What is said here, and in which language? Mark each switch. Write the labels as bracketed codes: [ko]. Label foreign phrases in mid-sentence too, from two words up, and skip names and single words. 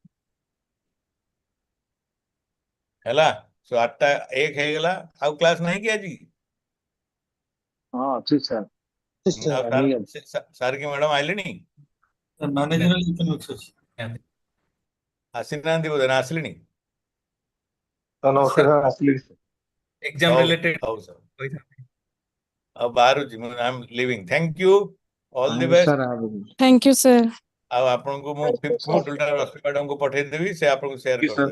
[or] ହେଲା, 8:01 ହେଇଗଲା, ଆଉ କ୍ଲାସ ନାହିଁ କି ଆଜି? ହଁ ଅଛି ସାର୍। ସାର୍ କି ମ୍ୟାଡାମ ଆଇଲେଣି? [en] managerial economics [or] ଅଛି। ଆସିନାହାନ୍ତି ବୋଧେ, ନା ଆସିଲେଣି? ନମସ୍କାର ସାର୍, ଆସିଲି। [en] exam related [or] ହଉ ସାର୍, ଆଉ ବାହାରୁଛି ମୁଁ, [en] I am leaving. Thank you, all the best. Thank you, sir. [or] ଆଉ ଆପଣଙ୍କୁ ମୁଁ 5th ମଡ୍ୟୁଲଟା ରଶ୍ମି ମ୍ୟାଡମଙ୍କୁ ପଠେଇଦେବି, ସେ ଆପଣଙ୍କୁ ସେୟାର କରିଦେବେ।